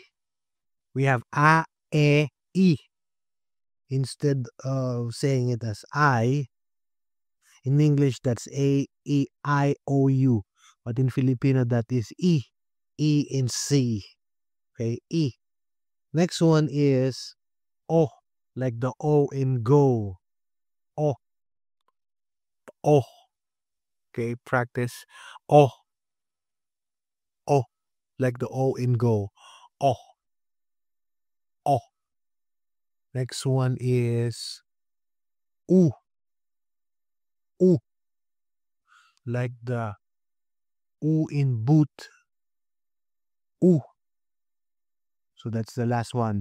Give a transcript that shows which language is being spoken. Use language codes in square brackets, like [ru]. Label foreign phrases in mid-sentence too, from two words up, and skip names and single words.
[en] We have A, E, E. Instead of saying it as I, in English, that's A, E, I, O, U. But in Filipino, that is E. E in C. Okay, E. Next one is O, like the O in go. O, O. Okay, practice. O, O, like the O in go. O, O. Next one is U, U, like the U in boot. U. So that's the last one.